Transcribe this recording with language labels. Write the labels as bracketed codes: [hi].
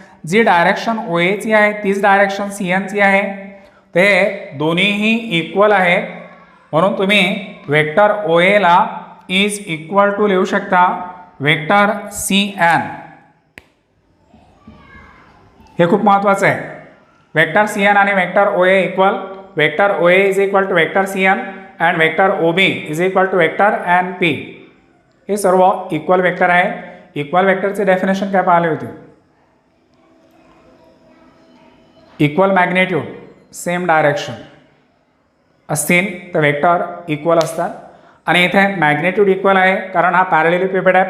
[mr] जी direction ओ एची आहे तीच डायरेक्शन सी एनची आहे. ते दोन्हीही इक्वल आहे म्हणून तुम्ही वेक्टर ओ एला [en] is equal to [mr] लिहू शकता वेक्टर सी एन. हे खूप महत्त्वाचं आहे. वेक्टर सी एन आणि vector O A equal. [en] Vector O A is equal to vector C N and vector O B is equal to vector N P. [mr] हे सर्व equal vector आहे. Equal वेक्टरचे definition काय पाहिले होते? इक्वल मॅग्नेट्यूड सेम डायरेक्शन असतील तर vector equal असतात आणि इथे मॅग्नेट्यूड इक्वल आहे कारण हा पॅरेलेलोपिपेड आहे.